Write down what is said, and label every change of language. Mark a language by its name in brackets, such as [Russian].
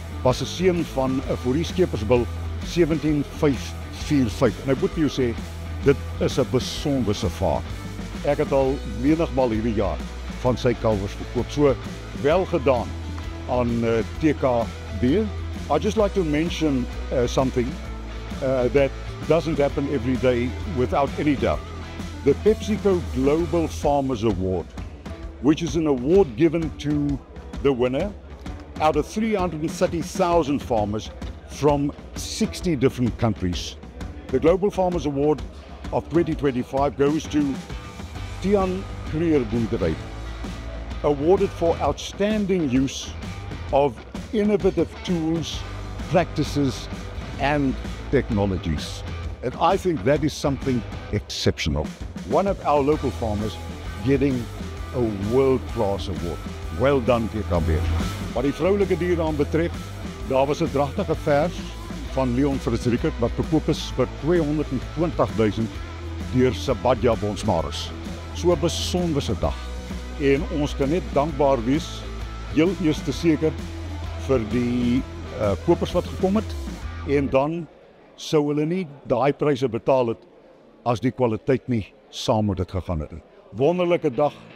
[Afrikaans] Was 'n seun van 'n voorskepersbul 17545. En ek moet vir jou sê, dit is 'n besonderse vaart. Ek het al menigmal hierdie jaar van sy kalvers verkoop. So wel gedaan aan TKB. [English] I'd just like to mention something that doesn't happen every day without any doubt. The PepsiCo Global Farmers Award, which is an award given to the winner out of 330,000 farmers from 60 different countries. The Global Farmers Award of 2025 goes to Tiaan Creer Boerdery, awarded for outstanding use of innovative tools, practices and technologies. And I think that is something exceptional. One of our local farmers getting a world-class award. Well done, TKB. [Afrikaans] Wat die vroulike diere aan betref, daar was 'n dragtige vers van Leon Frederick wat verkoop is vir 220.000 deur Sabadja Bonsmaris. So 'n besonderse dag. En ons kan net dankbaar wees, heel eers te seker vir die kopers wat gekom het, en dan sou hulle nie daai pryse betaal het as die kwaliteit nie saam met dit gegaan het. Wonderlike dag.